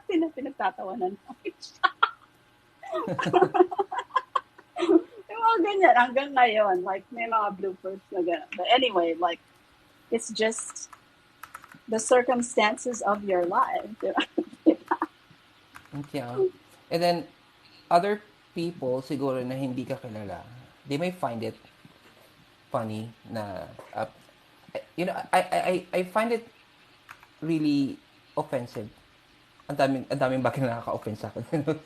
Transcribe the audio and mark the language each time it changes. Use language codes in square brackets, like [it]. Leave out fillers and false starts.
[tl] Pinagtatawanan namin siya. Yung mga ganyan, hanggang ngayon, like, may mga bloopers na gano'n. [en] But anyway, like, it's just the circumstances of your life. [tl] Diba? [en] Yeah. And then other people [tl] siguro na hindi ka kilala, [en] they may find it funny na you know, I find it really offensive [tl] ang daming bagay na nakaka-offense sa akin.